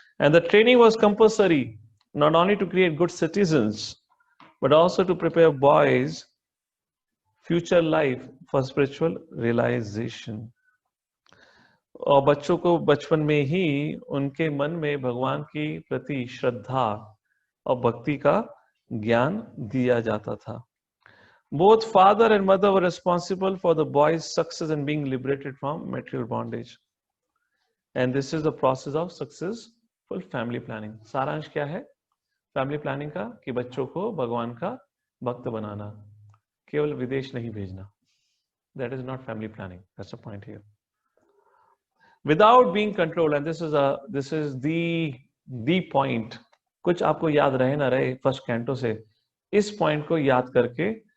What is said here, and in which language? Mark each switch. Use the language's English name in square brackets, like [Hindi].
[English] And the training was compulsory not only to create good citizens but also to prepare boys future life for spiritual realization. [Hindi] और बच्चों को बचपन में ही उनके मन में भगवान की प्रति श्रद्धा और भक्ति का ज्ञान दिया जाता था। [English] Both father and mother were responsible for the boy's success and being liberated from material bondage. And this is the process of successful family planning. [Hindi] सारांश क्या है फैमिली प्लानिंग का? कि बच्चों को भगवान का भक्त बनाना, केवल विदेश नहीं भेजना. [English] That is not family planning. That's the point here. Without being controlled, and this is the point. [Hindi] कुछ आपको याद रहे ना रहे फर्स्ट कैंटो से, इस पॉइंट को याद करके